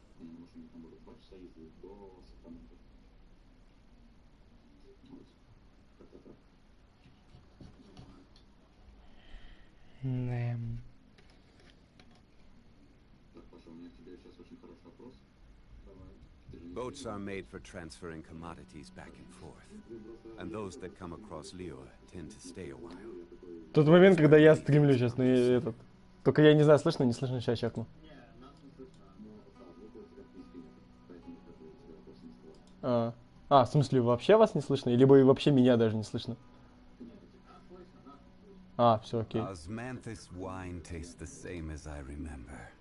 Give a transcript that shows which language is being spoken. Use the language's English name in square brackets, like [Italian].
[Russian] Они на машине там будут 2 часа езды до Сакраменто. Вот. Как-то так. Так, Паша, у меня к тебе сейчас очень хороший вопрос. Давай. [English] Boats are made for transferring commodities back and forth. And those that come across Lior tend to stay a while. [Russian] Тот момент, когда я стримлю сейчас на этот. Только я не знаю, слышно, не слышно, сейчас чекну. В смысле, вообще вас не слышно? Либо и вообще меня даже не слышно? Все, окей. [English] Osmanthus wine tastes the same as I remember.